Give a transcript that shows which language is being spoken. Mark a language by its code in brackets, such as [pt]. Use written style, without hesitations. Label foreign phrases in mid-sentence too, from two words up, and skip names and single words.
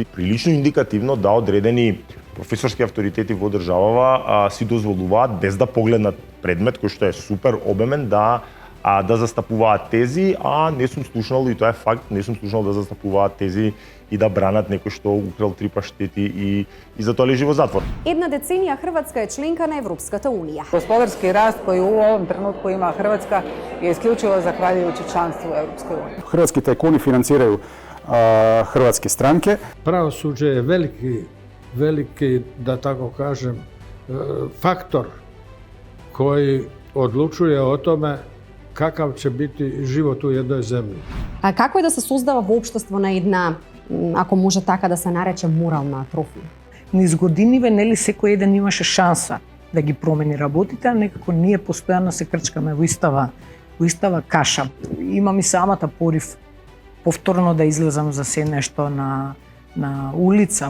[mk] Прилично индикативно да одредени професорски авторитети во државава си дозволуваат без да погледнат предмет кој што е супер обемен да застапуваат тези, а не сум слушнал, и тоа е факт, не сум слушнал да застапуваат тези и да бранат некој што украл 3 паштети и затоа лежи во затвор. Една деценија Хрватска е членка на Европската унија. [hr] Gospodarski rast koji u ovom trenutku ima Hrvatska je isključivo zahvaljujući članstvo u Europskoj uniji. Hrvatski tajkuni financiraju hrvatske stranke. Pravosuđe je veliki, da tako kažem, faktor koji odlučuje o tome kakav će biti život u jednoj zemlji. [mk] А како е да се создава во општество на една, ако може така да се нарече, морална атрофија? Низ годиниве, нели, секој еден имаше шанса да ги промени работите, а некако ние постојано се крчкаме во истава каша. Имам и самата порив повторно да излезам за се нешто на улица.